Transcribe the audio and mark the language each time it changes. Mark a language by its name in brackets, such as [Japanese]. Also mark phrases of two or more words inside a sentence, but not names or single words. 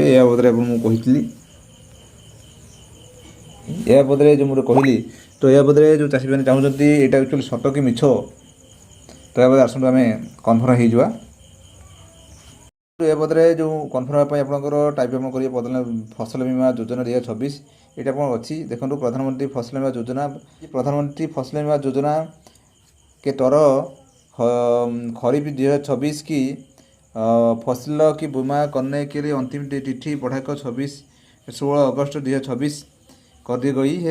[Odia] ଏହା ବଦଳରେ ଆପଣ ମୁଁ କହିଥିଲି, ଏହା ବଦଳରେ ଯେଉଁ ମୁଁ କହିଲି, ତ ଏହା ବଦଳରେ ଯେଉଁ ଚାଷୀମାନେ ଚାହୁଁଛନ୍ତି ଏଇଟା ଆକ୍ଚୁଆଲି ସତ କି ମିଛ, ତ ଏହା ବଦଳରେ ଆସନ୍ତୁ ଆମେ କନଫର୍ମ ହେଇଯିବା। ଏହା ବଦଳରେ ଯେଉଁ କନଫର୍ମ ହେବା ପାଇଁ ଆପଣଙ୍କର ଟାଇପ୍ ଆପଣ କରିବେ ଫସଲ ବୀମା ଯୋଜନା 2026, ଏଇଟା ଆପଣ ଅଛି। ଦେଖନ୍ତୁ, [Hindi] प्रधानमंत्री फसल बीमा योजना, प्रधानमंत्री फसल बीमा योजना के तहत खरीफ 2026 की फसल की बीमा करने के लिए अंतिम तिथि बढ़ाकर 16 अगस्त 2026 कर दी गई है।